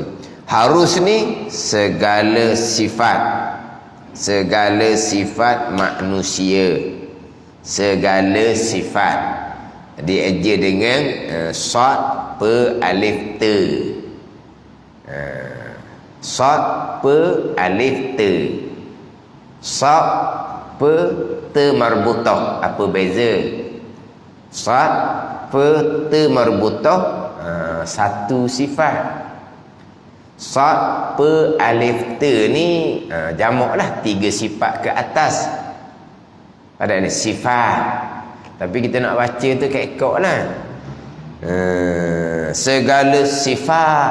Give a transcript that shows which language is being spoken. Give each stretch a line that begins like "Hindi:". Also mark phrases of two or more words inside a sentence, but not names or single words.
Malay: Harus ni segala sifat manusia, segala sifat dieja dengan sad pe alif te, sad pe alif te, sad pe te marbutah. Apa beza? Sad pe te marbutah satu sifat. Sad pe alif te ni jamak lah, 3 sifat ke atas. Ada ni sifat. Tapi kita nak baca tu kekok lah. Segala sifat.